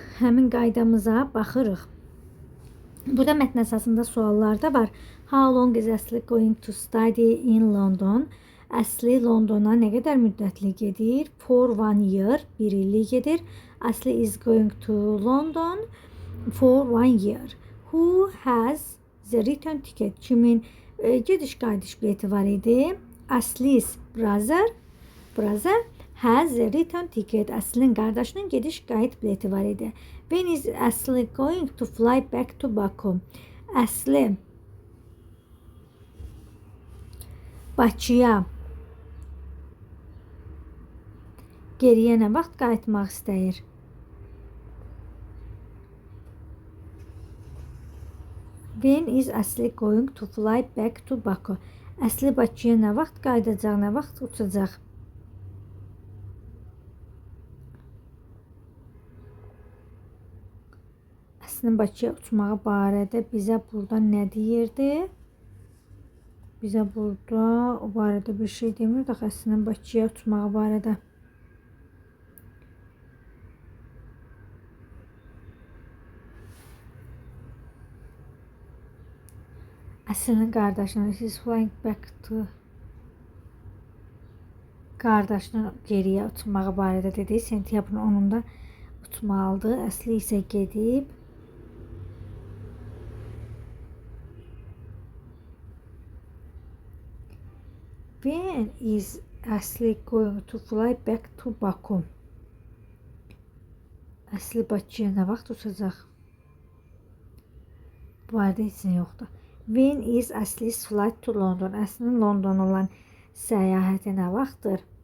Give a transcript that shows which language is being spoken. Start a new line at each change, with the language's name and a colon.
Azerbaijani: Həmin qaydamıza baxırıq. Burada mətn əsasında suallar da var.
English: How long is Asli going to study in London?
Azerbaijani: Asli Londona nə qədər müddətli gedir?
English: For 1 year,
Azerbaijani: 1 illik gedir.
English: Asli is going to London for 1 year. Who has the return ticket?
Azerbaijani: Kimin gediş-qayıdış bileti var idi?
English: Asli's brother has the return ticket.
Azerbaijani: Aslinin qardaşının gediş-qayıt bileti var idi.
English: When is Asli going to fly back to Baku?
Azerbaijani: Asli Bakıya geriyə nə vaxt qayıtmaq istəyir?
English: When is Asli going to fly back to Baku?
Azerbaijani: Asli Bakıya nə vaxt qayıdacaq, nə vaxt uçacaq? Aslinin Bakıya uçmağı barədə bizə burada nə deyirdi? Bizə burada o barədə bir şey demirdi. Aslinin Bakıya uçmağı barədə. Aslının qardaşının
English: she's flying back to
Azerbaijani: qardaşının geriyə uçmağı barədə dedi. Sentyabrın 10-unda uçmalıdır. Asli isə gedib
English: When is Asli going to fly back to Baku?
Azerbaijani: Asli Bakıya nə vaxt uçacaq? Bu arada heç nə yoxdur.
English: When is Asli's flight to London?
Azerbaijani: Aslinin London olan səyahəti nə vaxtdır?